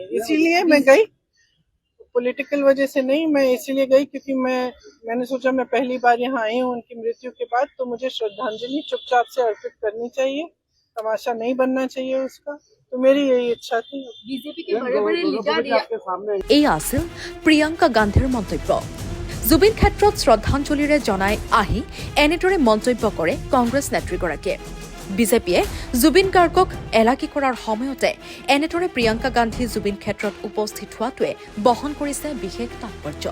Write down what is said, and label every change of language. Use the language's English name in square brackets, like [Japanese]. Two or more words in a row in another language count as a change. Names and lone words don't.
[Hindi] इसीलिए मैं गई, पॉलिटिकल वजह से नहीं, मैं इसीलिए गई क्योंकि मैंने सोचा मैं पहली बार यहाँ आई हूँ उनकी मृत्यु के बाद, तो मुझे श्रद्धांजलि चुपचाप से अर्पित करनी चाहिए, तमाशा नहीं बनना चाहिए उसका। तो मेरी यही इच्छा थी। बीजेपी के बड़े लीडर [Assamese] এই আছিল প্ৰিয়ংকা গান্ধীৰ মন্তব্য। জুবিন ক্ষেত্ৰত শ্ৰদ্ধাঞ্জলিৰে জনাই আহি এনেদৰে মন্তব্য কৰে কংগ্ৰেছ নেত্ৰীগৰাকীয়ে। বিজেপিয়ে জুবিন গাৰ্গক এলাকি কৰাৰ সময়তে এনেদৰে প্ৰিয়ংকা গান্ধী জুবিন ক্ষেত্ৰত উপস্থিত হোৱাটোৱে বহন কৰিছে বিশেষ তাৎপৰ্য।